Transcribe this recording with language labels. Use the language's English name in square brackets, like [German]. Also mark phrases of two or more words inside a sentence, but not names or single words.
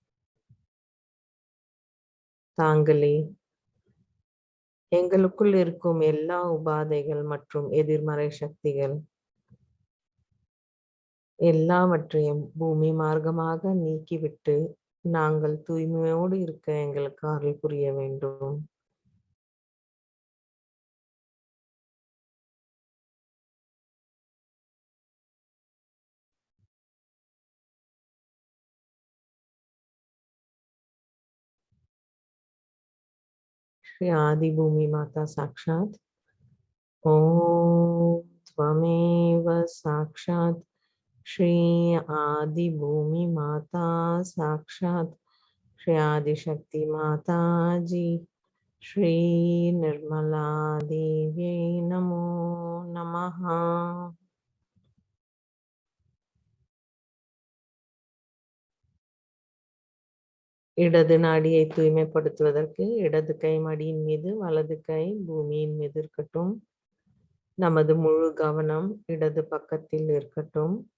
[Tamil] தாங்களே எங்களுக்குள் இருக்கும் எல்லா உபாதைகள் மற்றும் எதிர்மறை சக்திகள் எல்லாவற்றையும் பூமி மார்க்கமாக நீக்கிவிட்டு நாங்கள் தூய்மையோடு இருக்க எங்களுக்கு அருள் புரிய வேண்டும். [Sanskrit] श्री आदि भूमि माता साक्षात ओम त्वमेव साक्षात श्री आदि भूमि माता साक्षात श्री आदि शक्ति माता जी श्री निर्मला देवी नमो नमः. [Tamil] இடது நாடியை தூய்மைப்படுத்துவதற்கு இடது கை மடியின் மீது, வலது கை பூமியின் மீது இருக்கட்டும். நமது முழு கவனம் இடது பக்கத்தில் இருக்கட்டும்.